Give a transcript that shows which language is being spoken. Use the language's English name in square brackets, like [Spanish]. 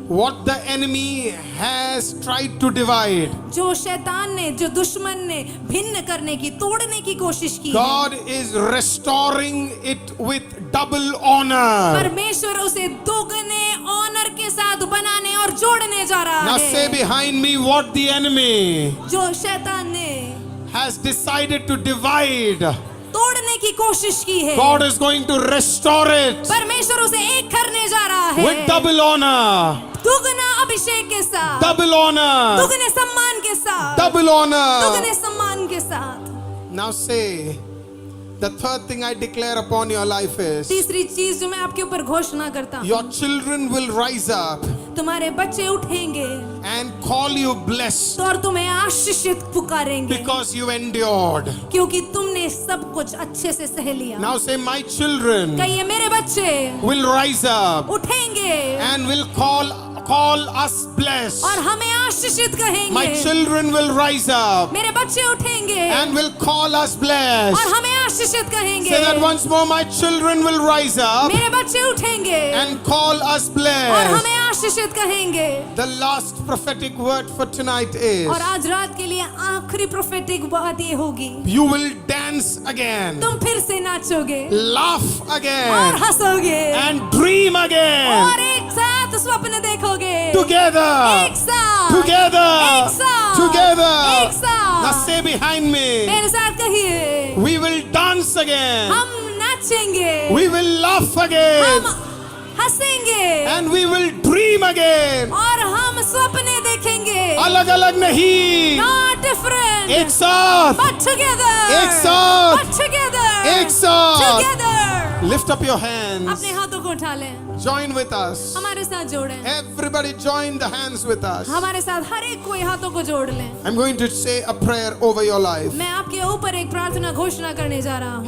[English] what the enemy has tried to divide, [Hindi] जो शैतान ने, जो दुश्मन ने भिन्न करने की, तोड़ने की कोशिश की है, [English] God is restoring it with double honor. [Hindi] परमेश्वर उसे दोगुने ऑनर के साथ बनाने और जोड़ने जा रहा [English] Now say [Hindi] है। [English] behind me what the enemy [Hindi] जो शैतान ने [English] has decided to divide, [Hindi] तोड़ने की कोशिश की है, [English] God is going to restore it [Hindi] परमेश्वर उसे एक करने जा रहा है, [English] with double honor, [Hindi] दुगना अभिषेक के साथ, [English] double honor, [Hindi] दुगने सम्मान के साथ, [English] double honor. [Hindi] दुगने सम्मान के साथ। [English] Now say, the third thing I declare upon your life is [Hindi] तीसरी चीज जो मैं आपके ऊपर घोषणा करता हूँ, [English] your children will rise up [Hindi] तुम्हारे बच्चे उठेंगे [English] and call you blessed [Hindi] तो और तुम्हें आशीषित पुकारेंगे, [English] because you endured. [Hindi] क्योंकि तुमने सब कुछ अच्छे से सह लिया। [English] Now say, my children [Hindi] कहिए मेरे बच्चे [English] will rise up [Hindi] उठेंगे [English] and will call us blessed. [Hindi] और हमें आशीषित कहेंगे। [English] My children will rise up [Hindi] मेरे बच्चे उठेंगे [English] and will call us blessed. [Hindi] और हमें आशीषित कहेंगे। [English] Say that once more, my children will rise up [Hindi] मेरे बच्चे उठेंगे [English] and call us [Hindi] और [English] blessed. [Hindi] हमें आशीषित कहेंगे। [English] The last prophetic word for tonight is [Hindi] और आज रात के लिए आखिरी प्रोफेटिक बात ये होगी, [English] you will dance again, [Hindi] तुम फिर से नाचोगे [English] laugh [Hindi] और [English] again, [Hindi] हंसोगे [English] and dream again. [Hindi] और एक साथ स्वप्न देखोगे [English] Together. [Hindi] एक साथ [English] Together. [Hindi] एक साथ [English] Together. [Hindi] एक साथ [English] Now say behind me. [Hindi] मेरे साथ कहिए [English] We will dance again. [Hindi] हम नाचेंगे [English] We will laugh again. [Hindi] हम हंसेंगे [English] And we will dream again. [Hindi] और हम सपने देखेंगे अलग अलग नहीं, [English] not different [Hindi] एक साथ, [English] but together [Hindi] एक साथ, [English] but together [Hindi] एक साथ. [English] together Lift up your hands. [Hindi] अपने हाथों को उठा लें [English] Join with us. [Hindi] हमारे साथ जोड़ें [English] Everybody join the hands with us. [Hindi] हमारे साथ हर एक कोई हाथों को जोड़ लें [English] I'm going to say a prayer over your life. [Hindi] मैं आपके ऊपर एक प्रार्थना घोषणा करने जा रहा हूँ